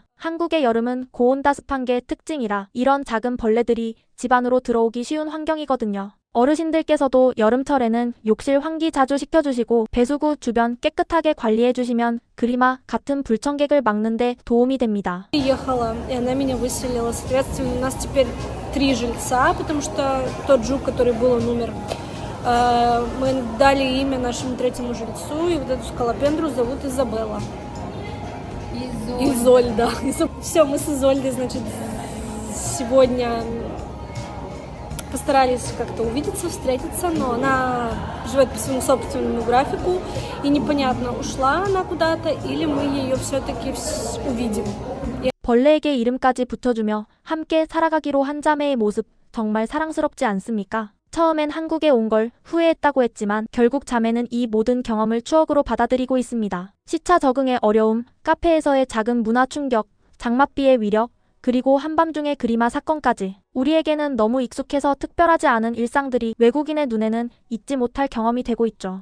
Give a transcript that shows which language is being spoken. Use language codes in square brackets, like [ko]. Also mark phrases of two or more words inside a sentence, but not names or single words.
[ko] 한국의 여름은 고온다습한 게 특징이라 이런 작은 벌레들이 집 안으로 들어오기 쉬운 환경이거든요. 어르신들께서도 여름철에는 욕실 환기 자주 시켜주시고 배수구 주변 깨끗하게 관리해주시면 그리마 같은 불청객을 막는데 도움이 됩니다. [ru] Приехала, и она меня выселила. Соответственно, у нас теперь 3 жильца, потому что тот жук, который был, он умер. Мы дали имя нашему третьему жильцу, и вот эту скалопендру зовут Изабелла. Изольда. Все, мы с Изольдой, значит, сегодня постарались как-то увидеться, встретиться, но она живет по своему собственному графику, и непонятно, ушла она куда-то, или мы ее все-таки увидим. [ko] 벌레에게 이름까지 붙여주며 함께 살아가기로 한 자매의 모습 정말 사랑스럽지 않습니까? 처음엔 한국에 온 걸 후회했다고 했지만 결국 자매는 이 모든 경험을 추억으로 받아들이고 있습니다. 시차 적응의 어려움, 카페에서의 작은 문화 충격, 장맛비의 위력, 그리고 한밤중의 그리마 사건까지 우리에게는 너무 익숙해서 특별하지 않은 일상들이 외국인의 눈에는 잊지 못할 경험이 되고 있죠.